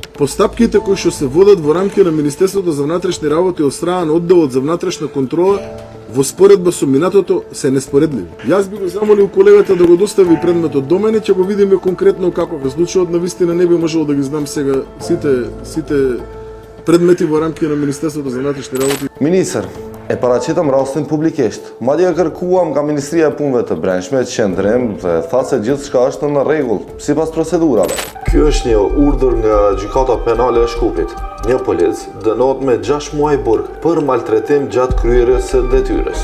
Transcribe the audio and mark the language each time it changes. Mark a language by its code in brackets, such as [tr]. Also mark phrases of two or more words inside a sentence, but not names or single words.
[mk] Постапките кои што се водат во рамки на Министерството за внатрешни работи од страна на одделот за внатрешна контрола во споредба со минатото се неспоредливи. Јас би го замолил колегата да го достави предметот до мене, ќе го видиме конкретно каков е случајот. Навистина не би можел да ги знам сега сите предмети во рамки на Министерството за внатрешни работи. Министр, [sq] e paraqitëm rastin publikisht. Madje kërkuam nga Ministria e Punëve të Brendshme qendrim dhe tha se gjithçka është në rregull sipas procedurave. Ky është një urdhër nga gjykata penale e Shkupit. Një polic dënohet me 6 muaj burg për maltretim gjatë kryerjes së detyrës.